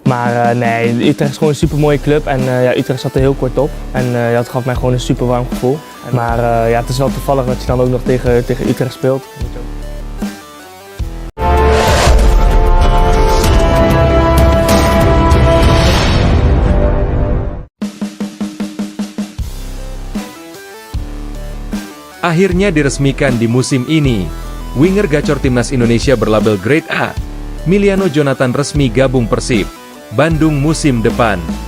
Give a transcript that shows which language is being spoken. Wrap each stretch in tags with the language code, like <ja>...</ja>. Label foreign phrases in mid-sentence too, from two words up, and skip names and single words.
<nl>Maar nee, Utrecht is gewoon een super mooie club en ja, Utrecht zat er heel kort op. En ja, het gaf mij gewoon een super warm gevoel. Maar ja, het is wel toevallig dat je dan ook nog tegen Utrecht speelt.</nl> <id>Akhirnya diresmikan di musim ini. Winger gacor timnas Indonesia berlabel Grade A, Miliano Jonathan resmi gabung Persib Bandung musim depan.</id>